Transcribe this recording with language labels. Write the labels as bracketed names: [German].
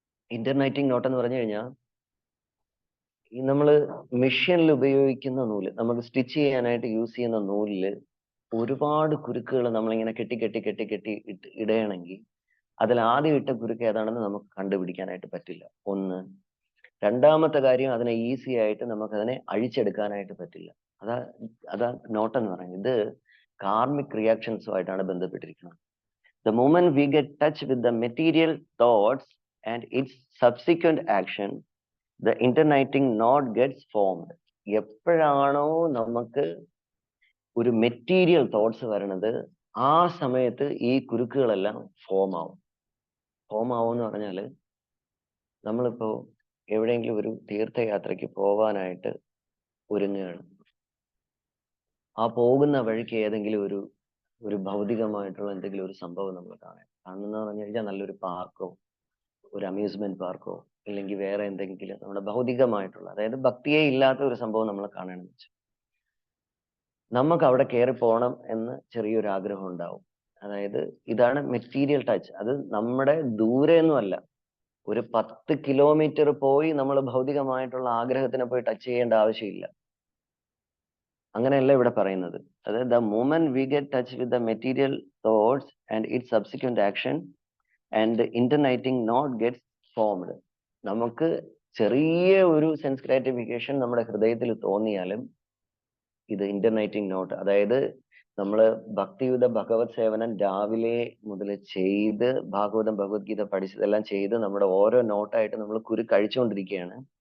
[Malayalam] ഇന്റർനൈറ്റിംഗ് not എന്ന് പറഞ്ഞു കഴിഞ്ഞാൽ ഈ നമ്മള് മെഷീനിൽ ഉപയോഗിക്കുന്ന നൂല്, നമുക്ക് സ്റ്റിച്ച് ചെയ്യാനായിട്ട് യൂസ് ചെയ്യുന്ന നൂലില് ഒരുപാട് കുരുക്കുകൾ നമ്മളിങ്ങനെ കെട്ടി ഇടയണമെങ്കിൽ അതിൽ ആദ്യം ഇട്ട കുരുക്ക് ഏതാണെന്ന് നമുക്ക് കണ്ടുപിടിക്കാനായിട്ട് പറ്റില്ല. ഒന്ന്. രണ്ടാമത്തെ കാര്യം, അതിനെ ഈസി ആയിട്ട് നമുക്ക് അതിനെ അഴിച്ചെടുക്കാനായിട്ട് പറ്റില്ല. അതാ നോട്ട് എന്ന് പറയുന്നത്. ഇത് കാർമിക് റിയാക്ഷൻസുമായിട്ടാണ് ബന്ധപ്പെട്ടിരിക്കുന്നത്. [English] The moment we get touch with the material thoughts and its subsequent action, the interniting knot gets formed. [Malayalam] എപ്പോഴാണോ നമുക്ക് ഒരു മെറ്റീരിയൽ തോട്ട്സ് വരണത്, ആ സമയത്ത് ഈ കുരുക്കുകളെല്ലാം ഫോം ആവും എന്ന് പറഞ്ഞാല്, നമ്മളിപ്പോ എവിടെയെങ്കിലും ഒരു തീർത്ഥയാത്രയ്ക്ക് പോവാനായിട്ട് ഒരുങ്ങുകയാണ്. ആ പോകുന്ന വഴിക്ക് ഏതെങ്കിലും ഒരു ഭൗതികമായിട്ടുള്ള എന്തെങ്കിലും ഒരു സംഭവം നമ്മൾ കാണുന്ന പറഞ്ഞു കഴിഞ്ഞാൽ നല്ലൊരു പാർക്കോ ഒരു അമ്യൂസ്മെന്റ് പാർക്കോ ഇല്ലെങ്കിൽ വേറെ എന്തെങ്കിലും നമ്മുടെ ഭൗതികമായിട്ടുള്ള, അതായത് ഭക്തിയെ ഇല്ലാത്ത ഒരു സംഭവം നമ്മൾ കാണണമെന്ന് വെച്ചു, നമുക്ക് അവിടെ കയറി പോകണം എന്ന് ചെറിയൊരു ആഗ്രഹം ഉണ്ടാവും. അതായത് ഇതാണ് മെറ്റീരിയൽ ടച്ച്. അത് നമ്മുടെ ദൂരെയൊന്നുമല്ല, ഒരു 10 കിലോമീറ്റർ പോയി നമ്മൾ ഭൗതികമായിട്ടുള്ള ആഗ്രഹത്തിനെ പോയി ടച്ച് ചെയ്യേണ്ട ആവശ്യമില്ല. അങ്ങനെയല്ല ഇവിടെ പറയുന്നത്. അതായത് [English] the moment we get touch with the material thoughts and its subsequent action and the interniting knot gets formed. [Malayalam] നമുക്ക് ചെറിയ ഒരു സെൻസ് ഗ്രാറ്റിഫിക്കേഷൻ നമ്മുടെ ഹൃദയത്തിൽ തോന്നിയാലും ഇത് ഇന്റർനൈറ്റിംഗ് നോട്ട്, അതായത് നമ്മള് ഭക്തിയുത ഭഗവത് സേവനം രാവിലെ മുതൽ ചെയ്ത് ഭാഗവതം ഭഗവത്ഗീത പഠിച്ചതെല്ലാം ചെയ്ത് നമ്മുടെ ഓരോ നോട്ടായിട്ട് നമ്മൾ കഴിച്ചുകൊണ്ടിരിക്കുകയാണ്.